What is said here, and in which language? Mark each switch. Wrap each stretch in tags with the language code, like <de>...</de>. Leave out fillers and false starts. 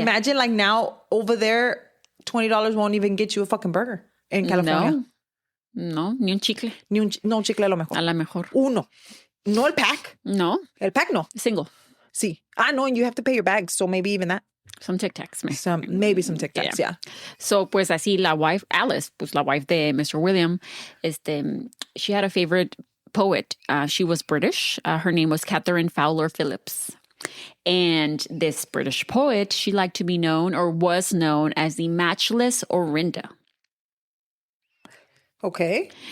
<en>Imagine now over there, $20 won't even get you a fucking burger in California.</en> <es>No, ni un chicle. No chicle a lo mejor. A lo mejor. Uno. No, el pack. No. El pack, no.</es> <en>Single.</en> <es>Sí.</es> <en>No, and you have to pay your bags, so maybe even that. Some Tic Tacs. Maybe some Tic Tacs, yeah.</en> <es>So, pues así la wife, Alice, pues la wife de Mr.</es> <en>William, she had a favorite poet. She was British. Her name was Catherine Fowler Phillips. And this British poet, she liked to be known or was known as the matchless Orinda. Okay.</en>